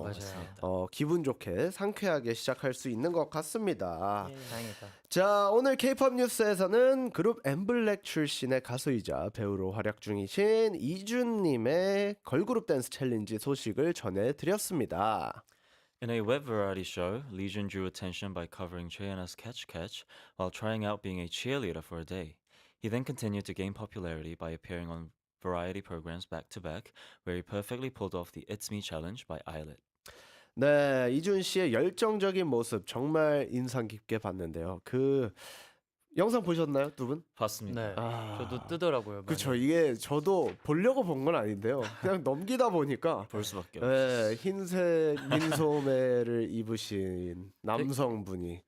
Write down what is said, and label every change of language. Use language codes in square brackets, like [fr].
[ko] 맞아요. 기분 좋게 상쾌하게 시작할 수 있는 것 같습니다. 다행이다. 자, 오늘 K-팝 뉴스에서는 그룹 엠블랙 출신의 가수이자 배우로 활약 중이신 이준님의 걸그룹 댄스 챌린지 소식을 전해드렸습니다. [en] In a web variety show, Lee Jun drew attention by covering Cheon's Catch Catch while trying out being a cheerleader for a day. He then continued to gain popularity by appearing on variety programs back to back, where he perfectly pulled off the It's Me challenge by Eyelet. [ko] 네, 이준 씨의 열정적인 모습 정말 인상 깊게 봤는데요. 그 영상 보셨나요, 두 분? 봤습니다. 네. 아, 저도 뜨더라고요. 많이. 그쵸. 이게 저도 보려고 본 건 아닌데요. 그냥 넘기다 보니까 볼 수밖에 없어요. 네, 흰색 민소매를 입으신 남성분이